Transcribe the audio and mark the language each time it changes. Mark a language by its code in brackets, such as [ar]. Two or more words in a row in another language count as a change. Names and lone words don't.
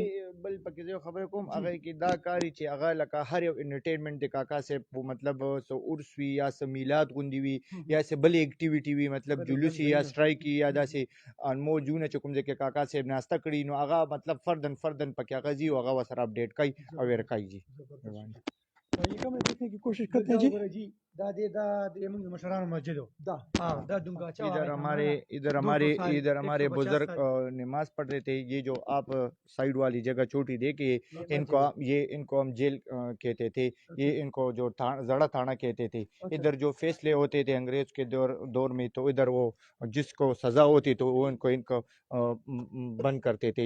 [ps] بل پکې زه خبره کوم، هغه کې دا کاری چې هغه لکه هر یو انټرټینمنٹ د کاکا صاحب مطلب سو عرس وی یا سو میلاد غوندي وی یا سه بل اکټیویټی وی، مطلب جلوس یا سټرایک یا داسې انمو جون چې کوم ځکه کاکا صاحب ناسته کړی نو هغه مطلب فردن پکې هغه زی هغه وسره اپډیټ کوي او ور کوي جی. [ur] یہ کم دیکھنے کی کوشش کرتے ہیں جی. [ps] دا د موږ مشرانو مسجد دا دا دونگا [ur] ادھر ہمارے بزرگ نماز پڑھ رہے تھے. یہ جو آپ سائیڈ والی جگہ چھوٹی دیکھیے، ان کو ہم جیل کہتے تھے، یہ ان کو جو زڑا تھانہ کہتے تھے. ادھر جو فیصلے ہوتے تھے انگریز کے دور میں، تو ادھر وہ جس کو سزا ہوتی تو وہ ان کو بند کرتے تھے.